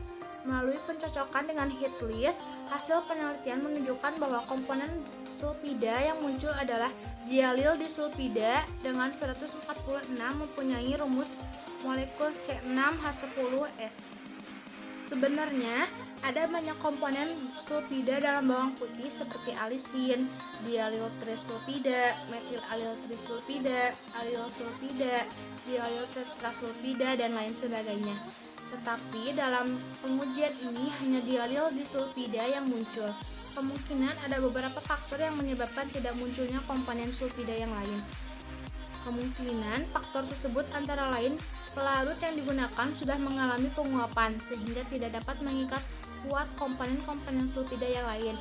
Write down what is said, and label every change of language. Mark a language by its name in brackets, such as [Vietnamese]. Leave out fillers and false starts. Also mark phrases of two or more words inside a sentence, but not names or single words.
[Indonesian] Melalui pencocokan dengan [English] heat list, [Indonesian] hasil penelitian menunjukkan bahwa komponen sulfida yang muncul adalah dialil disulfida dengan 146 mempunyai rumus molekul C6H10S. Sebenarnya, ada banyak komponen sulfida dalam bawang putih seperti alisin, dialil trisulfida, metil alil trisulfida, alil sulfida, dialil tetrasulfida, dan lain sebagainya. Tetapi dalam pengujian ini hanya dialil disulfida yang muncul. Kemungkinan ada beberapa faktor yang menyebabkan tidak munculnya komponen sulfida yang lain. Kemungkinan faktor tersebut antara lain pelarut yang digunakan sudah mengalami penguapan sehingga tidak dapat mengikat kuat komponen-komponen sulfida yang lain.